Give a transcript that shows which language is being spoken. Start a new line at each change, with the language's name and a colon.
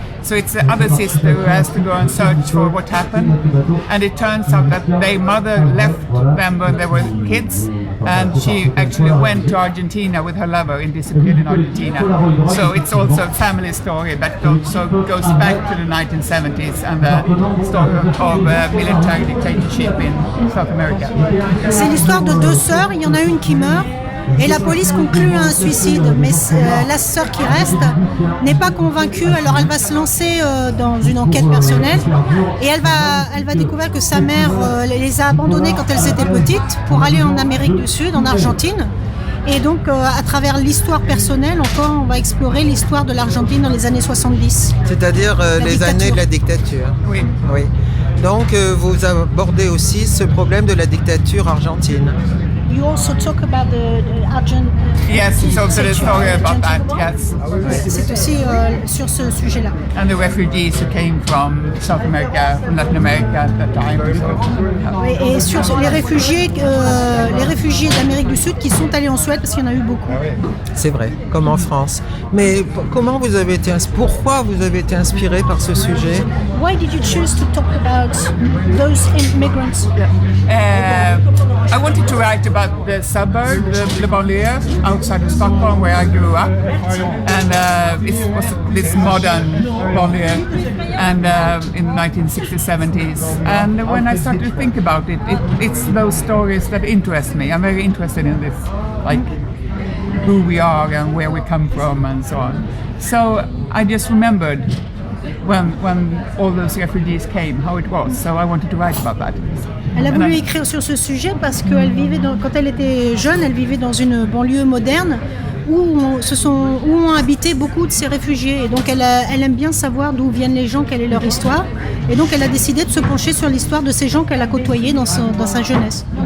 English: So it's the other sister who has to go and search for what happened. And it turns out that their mother left them when they were kids, and she actually went to Argentina with her lover and disappeared in Argentina. So it's also a family story that also goes back to the 1970s and the story of military dictatorship in South America.
French: C'est l'histoire de deux sœurs, il y en a une qui meurt et la police conclut à un suicide, mais la sœur qui reste n'est pas convaincue, alors elle va se lancer dans une enquête personnelle et elle va découvrir que sa mère les a abandonnées quand elles étaient petites pour aller en Amérique du Sud, en Argentine. Et donc, à travers l'histoire personnelle, encore, on va explorer l'histoire de l'Argentine dans les années 70. C'est-à-dire les années de la dictature. Oui. Oui. Donc, vous abordez aussi ce problème de la dictature argentine.
English: You also talk about the Argentine. Yes, it's also the story about that, yes.
French: C'est aussi sur ce sujet-là.
English: And the refugees who came from South America, from Latin America at that time.
French: Et sur les réfugiés d'Amérique du Sud qui sont allés en Suède, parce qu'il y en a eu beaucoup. C'est vrai, comme en France. Mais comment vous avez été pourquoi vous avez été inspiré par ce sujet?
English: Why did you choose to talk about those immigrants? I wanted to write about the suburb, the banlieue outside of Stockholm where I grew up, and it was this modern banlieue, and in the 1960s, 70s. And when I started to think about it, it's those stories that interest me. I'm very interested in this, like who we are and where we come from and so on. So I just remembered when all those refugees came, how it was. So I wanted to write about that.
French: Elle a voulu écrire sur ce sujet parce qu'elle vivait quand elle était jeune, elle vivait dans une banlieue moderne où ont habité beaucoup de ces réfugiés. Et donc elle aime bien savoir d'où viennent les gens, quelle est leur histoire. Et donc elle a décidé de se pencher sur l'histoire de ces gens qu'elle a côtoyés dans sa jeunesse.